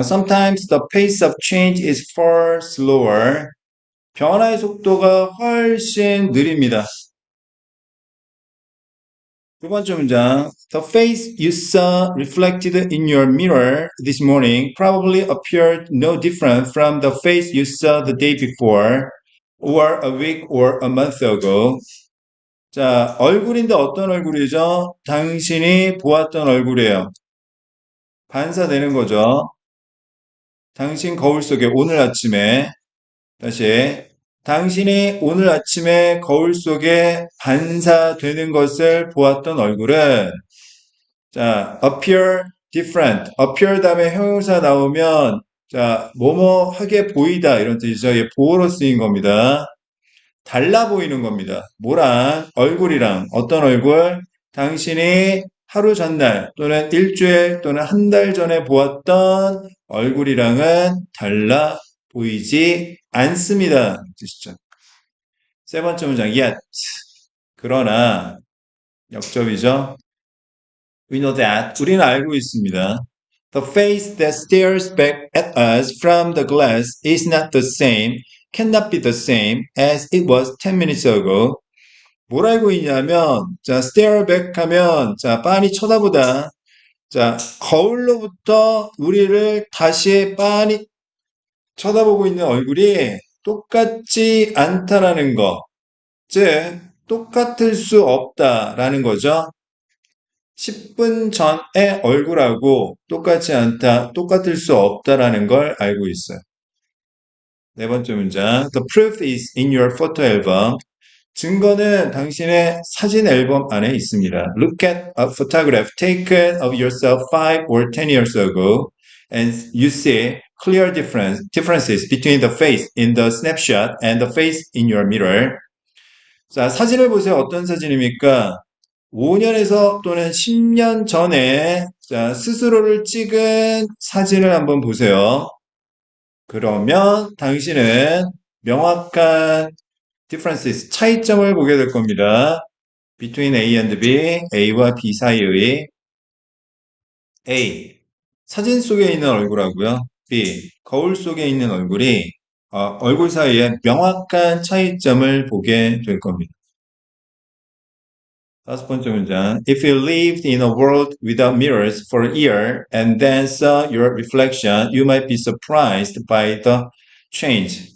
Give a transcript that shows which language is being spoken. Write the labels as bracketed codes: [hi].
[en] Sometimes the pace of change is far slower. [ko] 변화의 속도가 훨씬 느립니다. 두 번째 문장. [en] The face you saw reflected in your mirror this morning probably appeared no different from the face you saw the day before, or a week or a month ago. [ko] 자, 얼굴인데 어떤 얼굴이죠? 당신이 보았던 얼굴이에요. 반사되는 거죠. 당신 거울 속에 오늘 아침에 다시 당신이 오늘 아침에 거울 속에 반사되는 것을 보았던 얼굴은 자, [en] appear different. [ko] appear 다음에 형용사 나오면 자, 뭐뭐하게 보이다 이런 뜻이죠. 예, 보어로 쓰인 겁니다. 달라 보이는 겁니다. 뭐랑 얼굴이랑 어떤 얼굴? 당신이 하루 전날 또는 일주일 또는 한 달 전에 보았던 얼굴이랑은 달라 보이지 않습니다. 뜻이죠. 세 번째 문장 yet 그러나 역접이죠. [en] We know that [ko] 우리는 알고 있습니다. [en] The face that stares back at us from the glass is not the same, cannot be the same as it was 10 minutes ago. [ko] 뭘 알고 있냐면, 자, stare back 하면, 자, 빤히 쳐다보다. 자, 거울로부터 우리를 다시 빤히 쳐다보고 있는 얼굴이 똑같지 않다라는 거. 즉, 똑같을 수 없다라는 거죠. 10분 전의 얼굴하고 똑같지 않다, 똑같을 수 없다라는 걸 알고 있어요. 네 번째 문장. [en] The proof is in your photo album. [ko] 증거는 당신의 사진 앨범 안에 있습니다. [en] Look at a photograph taken of yourself 5 or 10 years ago and you see clear differences between the face in the snapshot and the face in your mirror. [ko] 자, 사진을 보세요. 어떤 사진입니까? 5년에서 또는 10년 전에 자, 스스로를 찍은 사진을 한번 보세요. 그러면 당신은 명확한 differences, 차이점을 보게 될 겁니다. [en] between A and B, [ko] A와 B 사이의 A, 사진 속에 있는 얼굴하고요. B, 거울 속에 있는 얼굴이 얼굴 사이에 명확한 차이점을 보게 될 겁니다. 다섯 번째 문장. [en] If you lived in a world without mirrors for a year and then saw your reflection, you might be surprised by the change.